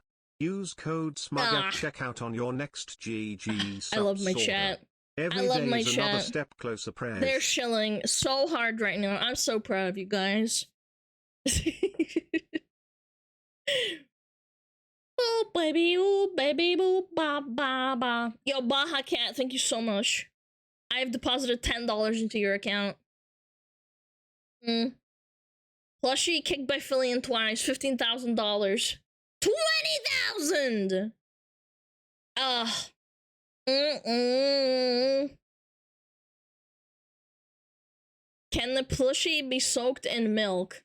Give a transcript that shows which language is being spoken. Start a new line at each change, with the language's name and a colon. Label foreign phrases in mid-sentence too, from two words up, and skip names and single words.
English: Use code SMUG at checkout on your next GG. I love my chat. I love my chat. Another step closer, prayers. They're shilling so hard right now. I'm so proud of you guys. Oh baby, boo, ba ba ba. Yo, Baja Cat, thank you so much. I have deposited $10 into your account. Plushie kicked by Fillion twice, $15,000. 20,000. Can the plushie be soaked in milk?